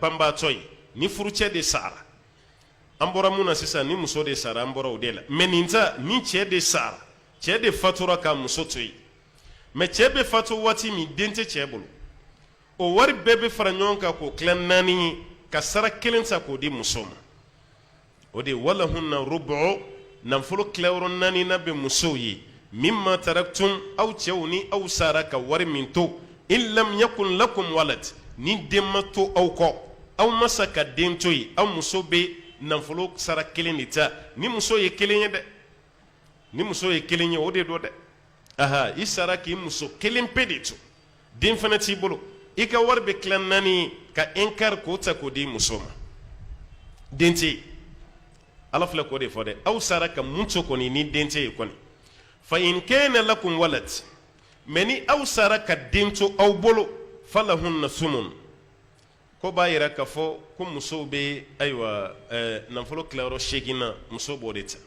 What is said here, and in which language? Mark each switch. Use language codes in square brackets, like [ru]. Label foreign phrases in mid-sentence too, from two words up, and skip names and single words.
[bm] kɛra banbatɔ ye ni furucɛ de sara an bɔra mun na sisan ni muso de sara an bɔra o de la mais nin ta ni cɛ de sara cɛ de fatura ka muso to yen mais cɛ bɛ fatu waati min den tɛ cɛ bolo o wari bɛɛ bɛ fara ɲɔgɔn kan k'o tila 4 ye ka sara 1 ta k'o di muso ma o de [ar] ولهن الربع [bm] nafolo tilayɔrɔ 4 na bɛ musow ye [ar] مما تركتم [bm] aw cɛw ni aw sara ka wari min to [ar] إن لم يكن لكم [bm] walad ni den ma to aw kɔ aw ma sa ka den to yen aw muso bɛ nafolo sara 1 de ta ni muso ye 1 ye dɛ ni muso ye 1 ye o de do dɛ aha i sara k'i muso 1 pe de to den fana t'i bolo i ka wari bɛ tila 4 ye ka inkar k'o ta k'o di muso ma den tɛ yen ala filɛ k'o de fɔ dɛ aw sara ka mun to kɔni ni den tɛ yen kɔni [ar] فإن كان لكم ولد [bm] mais ni aw sara ka den to aw bolo [ar] فلهن الثمن [bm] ko b'a yira k'a fɔ ko musow bɛ ayiwa nafolo tilayɔrɔ 8 na muso b'o de